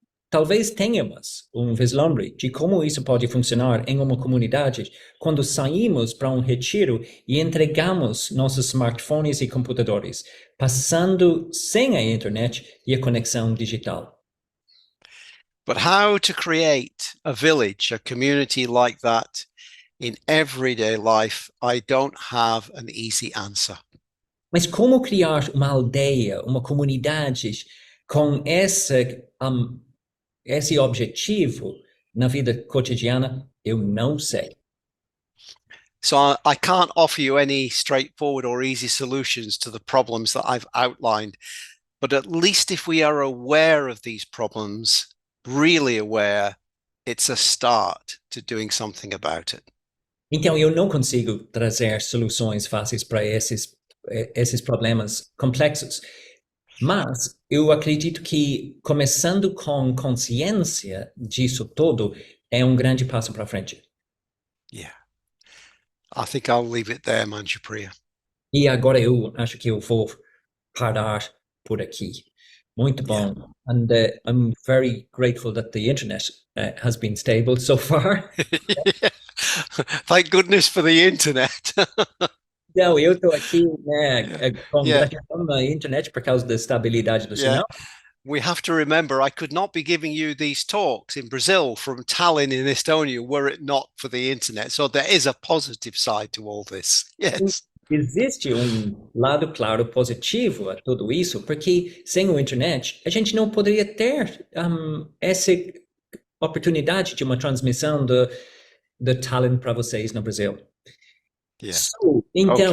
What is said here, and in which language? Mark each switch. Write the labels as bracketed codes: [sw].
[pt] Talvez tenhamos vislumbre de como isso pode funcionar em uma comunidade quando saímos para retiro e entregamos nossos smartphones e computadores, passando sem a internet e a conexão digital. [en] But how to create a village, a community like that in everyday life, I don't have an easy answer. [pt] Mas como criar uma aldeia, uma comunidade com esse objetivo na vida cotidiana, eu não sei. [en] So I can't offer you any straightforward or easy solutions to the problems that I've outlined, but at least if we are aware of these problems, really aware, it's a start to doing something about it. [pt] Então eu não consigo trazer soluções fáceis para esses problemas complexos. Mas eu acredito que, começando com consciência disso todo, é grande passo para frente. [en] Yeah. I think I'll leave it there, Manjupriya. [pt] E agora eu acho que eu vou parar por aqui. Muito bom. [en] Yeah. And I'm very grateful that the internet has been stable so far. Yeah. Thank goodness for the internet. [pt] Não, eu estou aqui, né, com [en] Yeah. [pt] gratidão na internet por causa da estabilidade do sinal. [en] We have to remember, I could not be giving you these talks in Brazil from Tallinn in Estonia were it not for the internet. So there is a positive side to all this. Yes. [pt] Existe lado claro positivo a tudo isso, porque sem a internet a gente não poderia ter essa oportunidade de uma transmissão de Tallinn para vocês no Brasil. [en] Yeah. [pt] So, então,